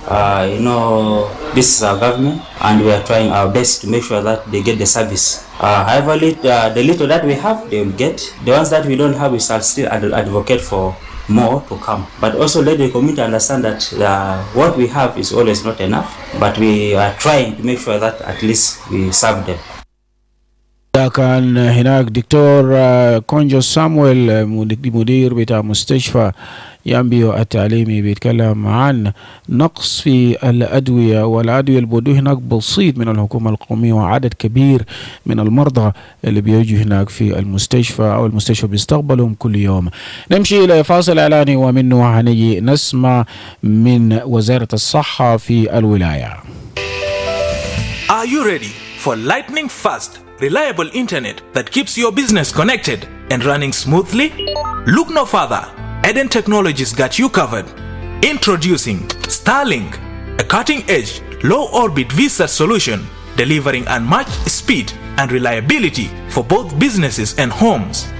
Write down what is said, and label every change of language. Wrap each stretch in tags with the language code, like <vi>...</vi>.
<en>This is our government, and we are trying our best to make sure that they get the service. However, the little that we have, they will get. The ones that we don't have, we shall still advocate for more to come. But also let the community understand that what we have is always not enough, but we are trying to make sure that at least we serve them.</en> <ar>كان هناك دكتور كونجو سامويل مدير بتاع مستشفى يامبيو التعليمي بيتكلم عن نقص في الأدوية، والأدوية اللي بودوه هناك بسيط من الحكومة القومية، وعدد كبير من المرضى اللي بيجوا هناك في المستشفى أو المستشفى بيستقبلهم كل يوم. نمشي إلى فاصل إعلاني ومنه هنيجي نسمع من وزارة الصحة في الولاية.</ar> <en>Are you ready for lightning fast, reliable internet that keeps your business connected and running smoothly? Look no further. Eden Technologies got you covered. Introducing Starlink, a cutting-edge, low-orbit VSAT solution delivering unmatched speed and reliability for both businesses and homes.</en>